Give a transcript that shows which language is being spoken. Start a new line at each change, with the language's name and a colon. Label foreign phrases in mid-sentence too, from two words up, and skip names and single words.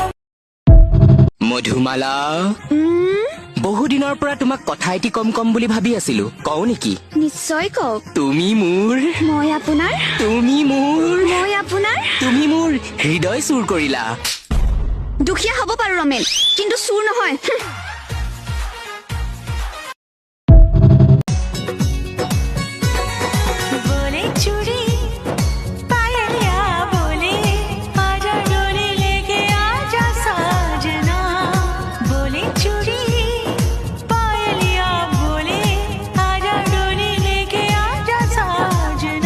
Assamese: মধুমালা, বহুদিনৰ পৰা তোমাক কথা এটি কম বুলি ভাবি আছিলো, কওঁ নেকি? নিশ্চয় কওক। তুমি মোৰ, মই আপোনাৰ, তুমি মোৰ, মই আপোনাৰ। তুমি মোৰ হৃদয় চুৰ কৰিলা। দুখীয়া হ'ব পাৰো ৰমেন, কিন্তু চুৰ নহয়।
Hindi: बोले चूड़ी पायलिया, बोले आजा डोली लेके आजा साजना। बोले चूड़ी पायलिया, बोले आजा डोली लेके आजा साजना।